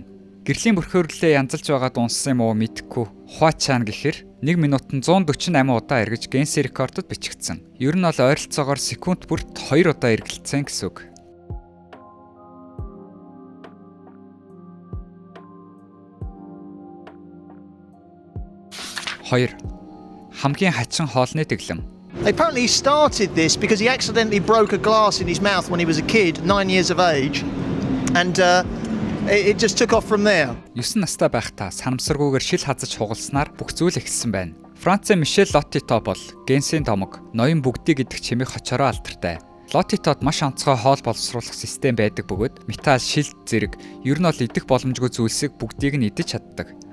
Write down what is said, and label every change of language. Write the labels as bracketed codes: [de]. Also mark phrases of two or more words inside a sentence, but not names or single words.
[mn] Гэрлийн бүрхөөрлөлөө янзалж байгаад унссан юм уу мэдэхгүй Хуачан гэхэр 1 минутанд 148 удаа эргэж Гиннесийн рекордод бичигдсэн. Ер нь бол ойролцоогоор секунд бүрт 2 удаа эргэлцсэн гэсэн үг. 2. Хамгийн хачин хоолны дэглэм. [en] Apparently he started this because he accidentally broke a glass in his mouth when he was a kid, 9 years of age, and it just took off from there. [mn] 9 настай байхдаа санамсаргүйгээр шил хазаж хугалснаар бүх зүйл эхэлсэн байна. Францын Мишель Лотито бол Генсийн домог, ноён бүгдий гэдэг чимээг хочороо алдартай. Лотитод маш онцгой хоол боловсруулах систем байдаг бөгөөд металл, шил зэрэг ер нь бол идэх боломжгүй зүйлсийг бүгдийг нь идэж чаддаг.